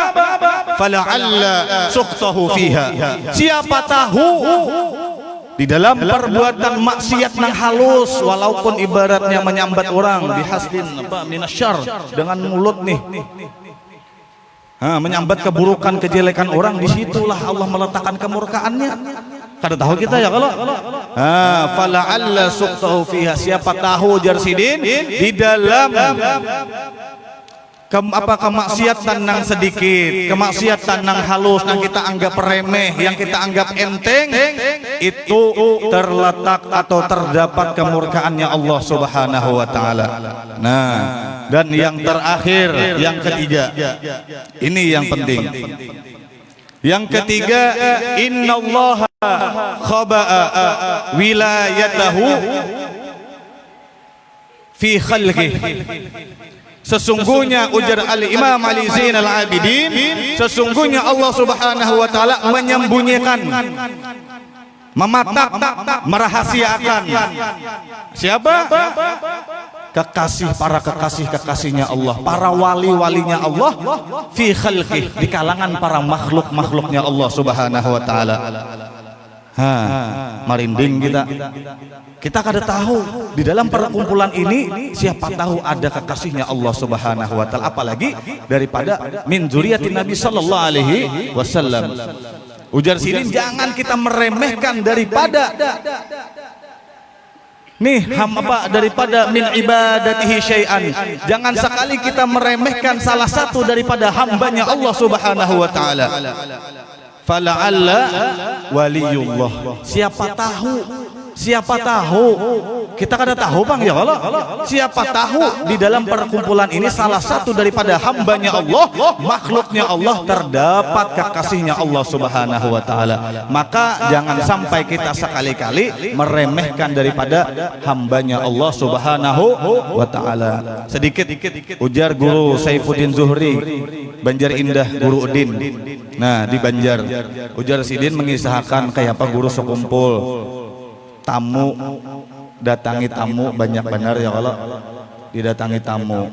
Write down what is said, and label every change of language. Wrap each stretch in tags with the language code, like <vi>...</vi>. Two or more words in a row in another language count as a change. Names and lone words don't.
<ar>فلعل سخطه فيها.</ar> <bjn>Siapa tahu di dalam perbuatan maksiat nang halus, walaupun ibaratnya menyambat orang</bjn> <ar>بحسب من الشر,</ar> <bjn>dengan mulut nih, menyambat keburukan kejelekan orang, disitulah Allah meletakkan kemurkaannya. Kada tahu kita ya kalau</bjn> <ar>فلعل سخطه فيها,</ar> <bjn>siapa tahu jar sidin di dalam kemaksiatan nang sedikit, kemaksiatan nang halus, nang kita anggap remeh, yang kita anggap enteng, itu terletak atau terdapat kemurkaannya Allah</bjn> <ar>سبحانه وتعالى.</ar> <bjn>Nah, dan yang terakhir, yang ketiga, ini yang penting. Yang ketiga,</bjn> <ar>إن الله خبأ ولايته في خلقه.</ar> <bjn>Sesungguhnya ujar Al-Imam Ali Zainal Abidin, sesungguhnya Allah</bjn> <ar>سبحانه وتعالى</ar> <bjn>menyembunyikan, mematak, merahasiakan siapa? Para kekasih-kekasihnya Allah, para wali-walinya Allah,</bjn> <ar>في خلقه,</ar> <bjn>di kalangan para makhluk-makhluknya Allah</bjn> <ar>سبحانه وتعالى.</ar> <bjn>Marinding kita kada tahu di dalam perkumpulan ini, siapa tahu ada kekasihnya Allah</bjn> <ar>سبحانه وتعالى,</ar> <bjn>apalagi daripada</bjn> <ar>من ذرية النبي صلى الله عليه وسلم.</ar> <bjn>Ujar sidin, jangan kita meremehkan daripada daripada</bjn> <ar>من عباده شيئا.</ar> <bjn>Jangan sekali kita meremehkan salah satu daripada hambanya Allah</bjn> <ar>سبحانه وتعالى. فلعل ولي الله.</ar> <bjn>Siapa tahu kita kada tahu bang</bjn> <ar>يا الله.</ar> <bjn>Siapa tahu di dalam perkumpulan ini salah satu daripada hambanya Allah, makhluknya Allah, terdapat kekasihnya Allah</bjn> <ar>سبحانه وتعالى.</ar> <bjn>Maka jangan sampai kita sekali-kali meremehkan daripada hambanya Allah</bjn> <ar>سبحانه وتعالى.</ar> <bjn>Sedikit ujar guru Saifuddin Zuhri, Banjar Indah, Guru Udin. Nah, di Banjar, ujar Sidin mengisahkan kayak apa guru sekumpul tamu, datangi tamu banyak benar</bjn> <ar>يا الله,</ar> <bjn>didatangi tamu.</bjn>